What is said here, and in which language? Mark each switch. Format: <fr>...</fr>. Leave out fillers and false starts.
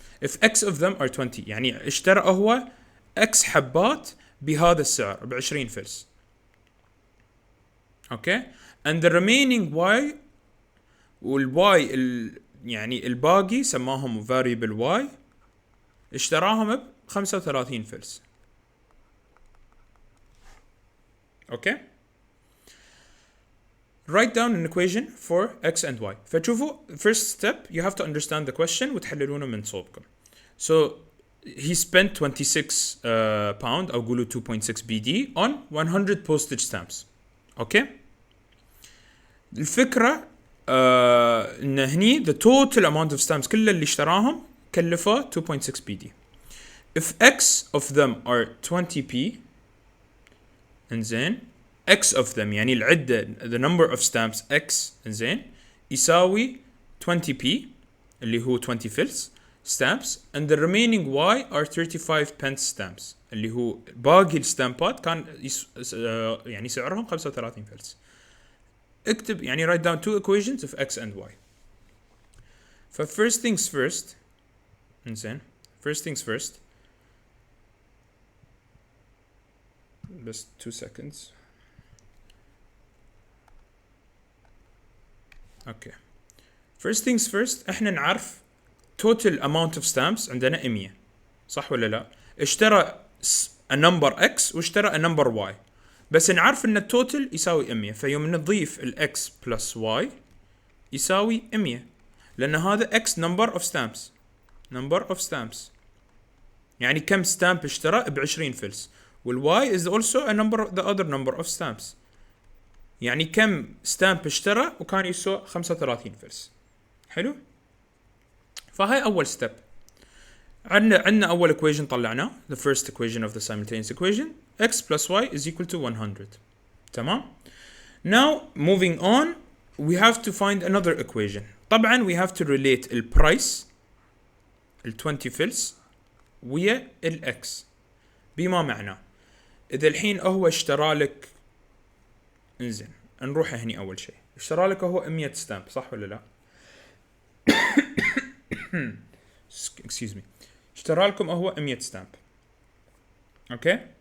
<en>if x of them are 20</en> <ar>يعني اشترى هو x حبات بهذا السعر ب 20 فلس اوكي.</ar> <en>and the remaining y</en> <ar>والy يعني الباقي سماهم variable y اشتراهم ب 35 فلس اوكي.</ar> <en>write down an equation for x and y.</en> <ar>فتشوفوا</ar> <en>first step you have to understand the question</en> <ar>وتحللونه من صوبكم.</ar> <en>so he spent 26 pound</en> <ar>أو قولوا</ar> <en>2.6 BD on 100 postage stamps okay.</en> <ar>الفكرة ان هني</ar> <en>the total amount of stamps</en> <ar>كل اللي اشتراهم كلفه 2.6 BD.</ar> <en>if x of them are 20p انزين x of them يعني العدة the number of stamps x انزين يساوي 20p</en> <ar>اللي هو 20 فلس</ar> <en>stamps and the remaining y are 35 pence stamps</en> <ar>اللي هو باقي الستامبات كان يعني سعرهم 35 فلس. اكتب يعني</ar> <en>write down two equations of x and y. ف first things first انزين first things first بس 2 seconds okay. first things first</en> <ar>احنا نعرف</ar> <en>total amount of stamps</en> <ar>عندنا 100 صح ولا لا. اشترى a number x واشترى a number y بس نعرف ان التوتل يساوي 100 فيوم نضيف ال x plus y يساوي 100 لان هذا x number of stamps يعني كم stamp اشترى ب 20 فلس وال y is also a number</ar> <en>the other number of stamps</en> <ar>يعني كم ستامب اشترى وكان يسوى 35 فلس. حلو. فهاي اول ستيب. عندنا اول</ar> <en>equation طلعناه the first equation of the simultaneous equation x plus y is equal to 100</en> <ar>تمام.</ar> <en>now moving on we have to find another equation.</en> <ar>طبعا</ar> <en>we have to relate</en> <ar>البرايس ال 20 فلس ويا الاكس بما معناه اذا الحين هو اشترى لك انزين نروح هني اول شيء اشترى لك هو 100 ستامب صح ولا لا</ar> <en>excuse me</en> <ar>اشترى لكم هو 100 ستامب اوكي.</ar>